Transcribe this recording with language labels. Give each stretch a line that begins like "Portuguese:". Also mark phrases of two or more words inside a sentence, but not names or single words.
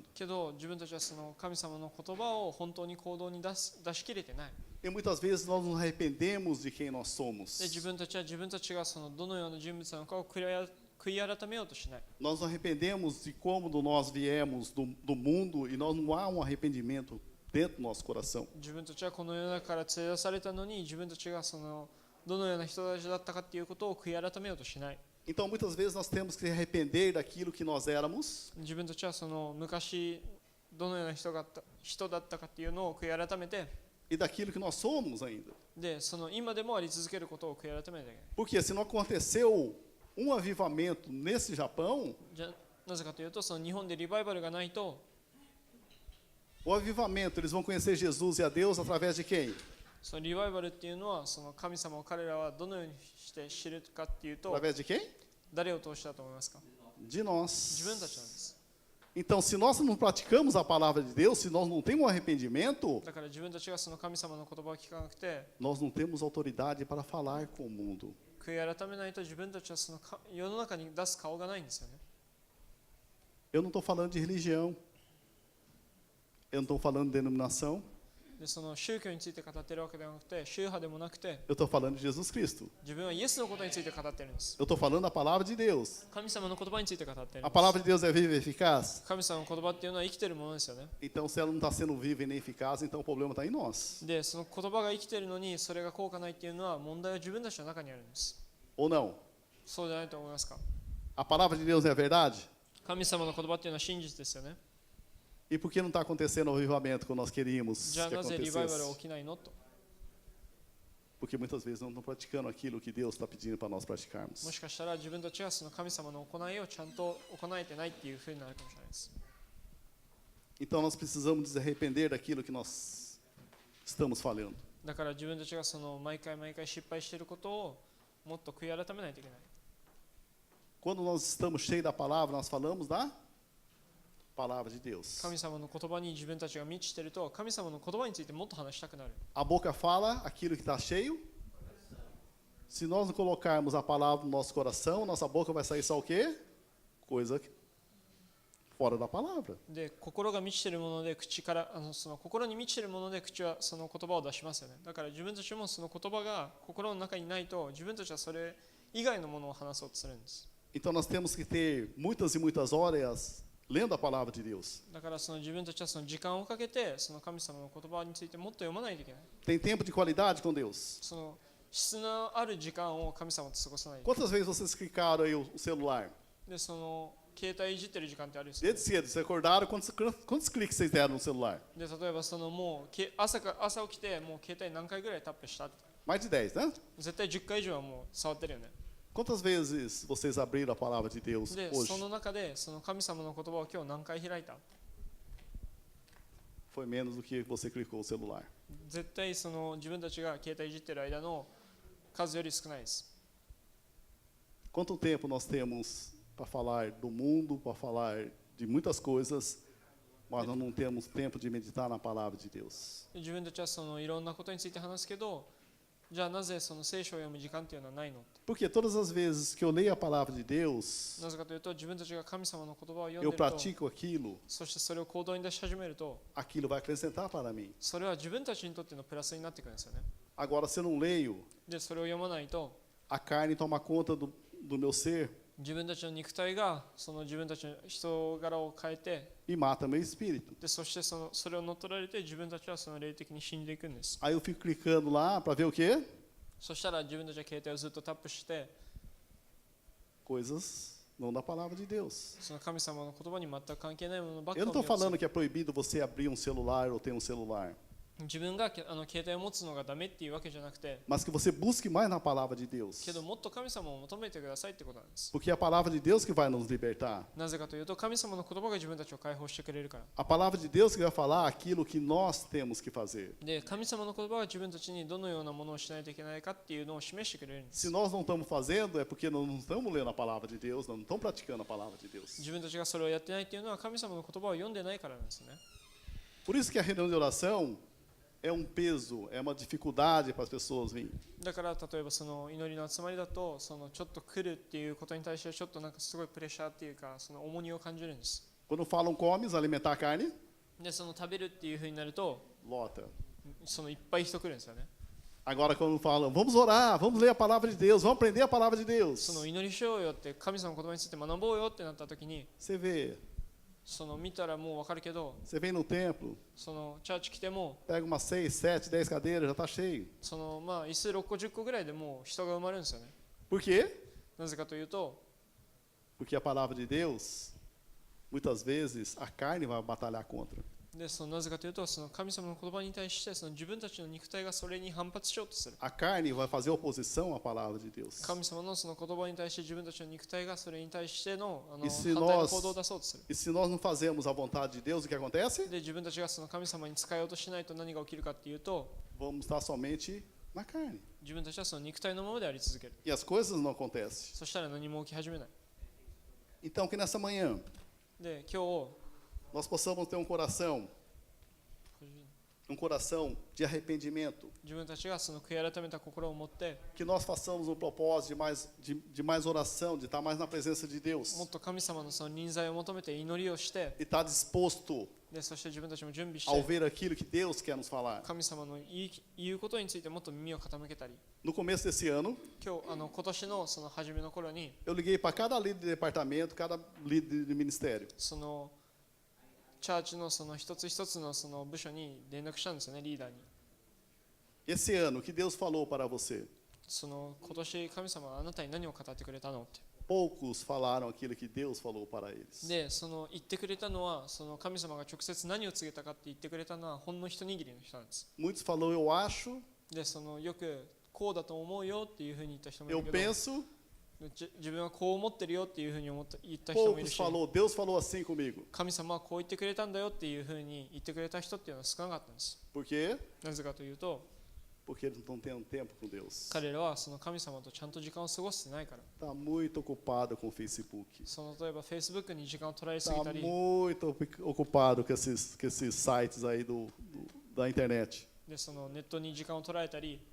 Japanese: けど自分たちはその神様の言葉を本当に行動に出し切れてない
Portuguese: E muitas vezes nós nos arrependemos de quem nós
Japanese: で
Portuguese: somos.
Japanese: 自分たちがそのどのような人物なのかを悔い改めようとしない
Portuguese: Nós nos arrependemos de como nós viemos do mundo e nós não há um arrependimento dentro do nosso coração.
Japanese: 自分たちはこの世の中から連れ出されたのに自分たちがそのどのような人たちだったかということを悔い改めようとしない
Portuguese: Então, muitas vezes nós temos que arrepender daquilo que nós éramos
Japanese: 自分たちはその昔どのような人だったかというのを悔い改めて
Portuguese: e daquilo que nós somos ainda.
Japanese: でその今でもあり続けることを悔い改めなきゃいけない
Portuguese: Porque se não aconteceu um avivamento nesse Japão,
Japanese: じゃあなぜかというとその日本でリバイバルがないと
Portuguese: o avivamento, eles vão conhecer Jesus e a Deus através de quem?
Japanese: そのリバイバルっていうのはその神様を彼らはどのようにして知るかっていうと
Portuguese: Através de quem?
Japanese: 誰を通したと思いますか
Portuguese: De nós.
Japanese: 自分たちなんです
Portuguese: Então, se nós não praticamos a palavra de Deus, se nós não temos um arrependimento,
Japanese: だから自分たちがその神様の言葉を聞かなくて
Portuguese: nós não temos autoridade para falar com o mundo.
Japanese: 悔い改めないと自分たちはその世の中に出す顔がないんですよね
Portuguese: Eu não estou falando de religião. Eu não estou falando de denominação.
Japanese: でその宗教について語っているわけではなくて宗派でもなくて
Portuguese: Eu estou falando de Jesus Cristo.
Japanese: 自分はイエスのことについて語っているんです
Portuguese: Eu estou falando da palavra de Deus.
Japanese: 神様の言葉について語っている
Portuguese: A
Japanese: んです
Portuguese: palavra de Deus é viva e eficaz?
Japanese: 神様の言葉っていうのは生きているものですよね
Portuguese: Então, se ela não está sendo viva e nem eficaz, então o problema está em nós.
Japanese: でその言葉が生きているのにそれが効果ないっていうのは問題は自分たちの中にあるんです
Portuguese: Ou não?
Japanese: そうじゃないと思いますか
Portuguese: A palavra de Deus é a verdade?
Japanese: 神様の言葉っていうのは真実ですよね
Portuguese: E por que não está acontecendo o avivamento que nós queríamos
Japanese: じゃあ
Portuguese: que
Japanese: なぜリバイバルは
Portuguese: acontecesse?
Japanese: 起きないのと
Portuguese: Porque muitas vezes não estão praticando aquilo que Deus está pedindo para nós
Japanese: も
Portuguese: praticarmos.
Japanese: しかしたら自分たちがその神様の行いをちゃんと行えてないっていうふうになるかもしれないです
Portuguese: Então nós precisamos nos arrepender daquilo que nós estamos falhando.
Japanese: だから自分たちがその毎回失敗していることをもっと悔い改めないといけない
Portuguese: Quando nós estamos cheios da palavra, nós falamos da palavra de Deus.
Japanese: 神様の言葉に自分たちが満ちていると神様の言葉についてもっと話したくなる
Portuguese: A boca fala aquilo que está cheio. Se nós não colocarmos a palavra no nosso coração, nossa boca vai sair só o quê? Coisa fora da palavra.
Japanese: で心が満ちているもので口からその心に満ちているもので口はその言葉を出しますよねだから自分たちもその言葉が心の中にないと自分たちはそれ以外のものを話そうとするんです
Portuguese: Então nós temos que ter muitas e muitas horas lendo a palavra de Deus.
Japanese: だからその自分たちはその時間をかけてその神様の言葉についてもっと読まないといけない
Portuguese: Tem tempo de qualidade com Deus.
Japanese: その質のある時間を神様と過ごさない
Portuguese: Quantas vezes vocês clicaram aí o celular?
Japanese: でその携帯いじってる時間ってあるんですよ
Portuguese: Desde cedo, vocês acordaram, quantos cliques vocês deram no celular?
Japanese: で例えばそのもう朝起きてもう携帯何回ぐらいタップした
Portuguese: Mais de 10, né?
Japanese: 絶対10回以上はもう触ってるよね
Portuguese: Quantas vezes vocês abriram a palavra de Deus
Japanese: で
Portuguese: hoje?
Japanese: その中でその神様の言葉を今日何回開いた
Portuguese: Foi menos do que você clicou o celular.
Japanese: 絶対その自分たちが携帯いじってる間の数より少ないです
Portuguese: Quanto tempo nós temos para falar do mundo, para falar de muitas coisas, mas nós não temos tempo de meditar na palavra de Deus?
Japanese: で自分たちはそのいろんなことについて話すけどじゃあなぜその聖書を読む時間っていうのはないのって
Portuguese: Porque todas as vezes que eu leio a palavra de Deus,
Japanese: なぜかというと自分たちが神様の言葉を読ん
Portuguese: eu
Japanese: でいると
Portuguese: pratico aquilo,
Japanese: そしてそれを行動に出し始めると
Portuguese: aquilo vai acrescentar para mim.
Japanese: それは自分たちにとってのプラスになってくるんですよね
Portuguese: Agora, se eu não leio,
Japanese: でそれを読まないと
Portuguese: a carne toma conta do meu ser
Japanese: 自分たちの肉体がその自分たちの人柄を変えて
Portuguese: e mata meu espírito.
Japanese: でそしてそれを乗っ取られて自分たちはその霊的に死んでいくんです
Portuguese: Aí eu fico clicando lá para ver o quê?
Japanese: そしたら自分たちは携帯をずっとタップして、
Portuguese: coisas não da palavra de Deus.
Japanese: その神様の言葉に全く関係ないものばっか
Portuguese: Eu
Japanese: り
Portuguese: não
Japanese: を
Portuguese: estou
Japanese: 見ようとす
Portuguese: falando
Japanese: る。
Portuguese: que é proibido você abrir um celular ou ter um celular,
Japanese: 自分が携帯を持つのがダメっていうわけじゃなくて、
Portuguese: mas que você busque mais na palavra de Deus.
Japanese: けどもっと神様を求めてくださいってことなんです。
Portuguese: Porque é a palavra de Deus que vai nos libertar.
Japanese: なぜかというと、神様の言葉が自分たちを解放してくれるから。
Portuguese: A palavra de Deus que vai falar aquilo que nós temos que fazer.
Japanese: で、神様の言葉が自分たちにどのようなものをしないといけないかっていうのを示してくれるんです。
Portuguese: Se nós não estamos fazendo, é porque nós não estamos lendo a palavra de Deus, nós não estamos praticando a palavra de Deus.
Japanese: 自分たちがそれをやってないっていうのは神様の言葉を読んでないからなんですね。
Portuguese: Por isso que a reunião de oração é um peso, é uma dificuldade para as pessoas virem.
Japanese: だから例えばその祈りの集まりだと、そのちょっと来るっていうことに対してちょっとなんかすごいプレッシャーっていうか、その重荷を感じるんです。
Portuguese: Quando falam comes, alimentar a carne,
Japanese: で、その食べるっていう風になると、
Portuguese: lota.
Japanese: そのいっぱい人来るんですよね。
Portuguese: Agora quando falam, vamos orar, vamos ler a palavra de Deus, vamos aprender a palavra de
Japanese: そ
Portuguese: Deus.
Japanese: の祈りしようよって神様の言葉について学ぼうよってなった時に、
Portuguese: Você vê,
Japanese: その見たらもう分かるけど、
Portuguese: você vem no templo,
Japanese: そのチャーチ来ても、
Portuguese: pega umas 6, 7, 10 cadeiras, já está cheio.
Japanese: そのまあ椅子6個10個ぐらいでもう人が埋まるんですよね。
Portuguese: Por quê?
Japanese: なぜかというと、
Portuguese: Porque a palavra de Deus, muitas vezes, a carne vai batalhar contra.
Japanese: でそのなぜかというと、その神様の言葉に対してその自分たちの肉体がそれに反発しようとする。
Portuguese: A carne vai fazer oposição à palavra de Deus.
Japanese: 神様のその言葉に対して自分たちの肉体がそれに対しての反
Portuguese: E
Japanese: 対
Portuguese: se
Japanese: の
Portuguese: nós,
Japanese: 行動を出そうとする。
Portuguese: e se nós não fazemos a vontade de Deus, o que acontece?
Japanese: で自分たちがその神様に使えようとしないと何が起きるかっていうと、
Portuguese: Vamos estar somente na carne.
Japanese: 自分たちはその肉体のままであり続ける。
Portuguese: E as coisas não acontecem.
Japanese: そしたら何も起き始めない。
Portuguese: Então, que nessa manhã
Japanese: で今日
Portuguese: nós possamos ter um coração de arrependimento,
Japanese: 自分たちがその悔い改めた心を持って、
Portuguese: que nós façamos um propósito de mais oração, de estar mais na presença de
Japanese: も
Portuguese: Deus
Japanese: っと神様のその臨在を求めて祈りをして、
Portuguese: e estar disposto
Japanese: でそして自分たちも準備し
Portuguese: ao
Japanese: て、
Portuguese: ver aquilo que Deus quer nos falar.
Japanese: 神様の言うことについてもっと耳を傾けたり、
Portuguese: No começo desse ano,
Japanese: 今年のその初めの頃に、
Portuguese: eu liguei para cada líder de departamento, cada líder de ministério.
Japanese: そのチャーチのその一つ一つのその部署に連絡したんですよね、リーダーに。
Portuguese: Esse ano, o que Deus falou para você?
Japanese: その今年神様はあなたに何を語ってくれたのって。
Portuguese: Poucos falaram aquilo que Deus falou para eles.
Japanese: で、その言ってくれたのは、その神様が直接何を告げたかって言ってくれたのはほんの一握りの人なんです。
Portuguese: Muitos falaram, eu acho,
Japanese: で、そのよくこうだと思うよっていうふうに言った人もい
Portuguese: eu
Japanese: るけど、
Portuguese: penso.
Japanese: 自分はこう思ってるよっていうふうに言った人もいる
Portuguese: Poucos
Japanese: し、
Portuguese: falou, Deus falou assim comigo.
Japanese: 神様はこう言ってくれたんだよっていうふうに言ってくれた人っていうのは少なかったんです。
Portuguese: Por quê?
Japanese: なぜかというと、
Portuguese: Porque eles não estão tendo tempo com Deus.
Japanese: 彼らはその神様とちゃんと時間を過ごしてないから。
Portuguese: Está muito ocupado com o Facebook.
Japanese: その例えば Facebook に時間を取られすぎ
Portuguese: Está
Japanese: たり、
Portuguese: muito ocupado com esses sites aí da internet.
Japanese: でそのネットに時間を取られたり、